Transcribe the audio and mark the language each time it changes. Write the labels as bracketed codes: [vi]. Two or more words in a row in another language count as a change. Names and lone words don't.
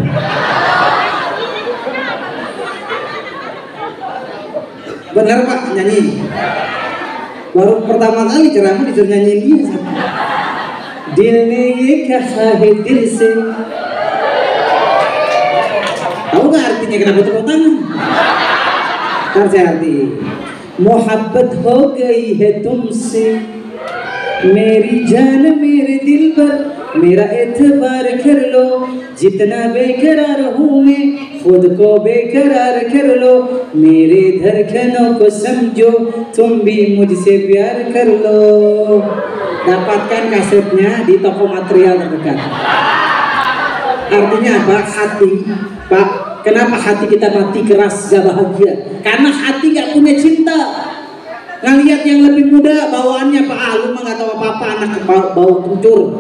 [id] Benar Pak, nyanyi. Baru pertama kali ceramah disuruh nyanyiin dia. [hi] दिल ने ये कहा है दिल से. [id] Tahu nggak artinya kenapa tepuk tangan? Kan saya arti. [hi] मोहब्बत हो गई है तुमसे, मेरी जान मेरे दिल पर मेरा एतबार कर लो, जितना बेकरार हूँ मैं खुद को बेकरार कर लो, मेरे धड़कनों को समझो, तुम भी मुझसे प्यार कर लो. [id] Dapatkan kasetnya di toko material terdekat. Artinya apa? Hati, Pak. Kenapa hati kita mati keras, gak bahagia? Karena hati gak punya cinta. Ngelihat yang lebih muda bawaannya Pak, lu mah gak tahu apa-apa, anak bau kencur.